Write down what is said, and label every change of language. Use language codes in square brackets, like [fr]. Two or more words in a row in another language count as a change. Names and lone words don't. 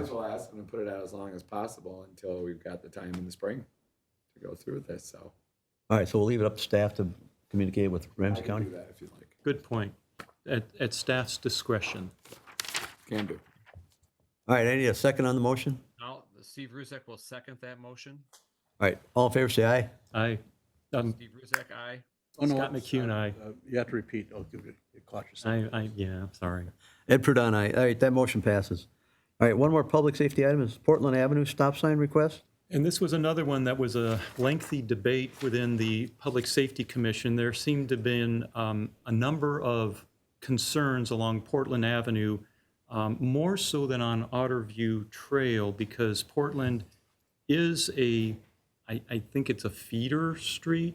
[en] as well ask them to put it out as long as possible until we've got the time in the spring to go through this, so. All right, so we'll leave it up to staff to communicate with I Ramsey can County. do that if you'd like. good point, at staff's discretion. Can do. All right, I need a second on the motion. Now, Steve Ruzek will second that motion. All right, all in favor, say aye. Steve Ruzek, aye. Oh, no, Scott McHugh, aye. You have to repeat. I'll give you a cautious. Yeah, sorry. Ed Prudon, aye. All right, that motion passes. All right, one more public safety item is Portland Avenue stop sign request. And this was another one that was a lengthy debate within the Public Safety Commission. There seemed to have been a number of concerns along Portland Avenue, more so than on Otterview Trail, because Portland is I think it's a feeder street.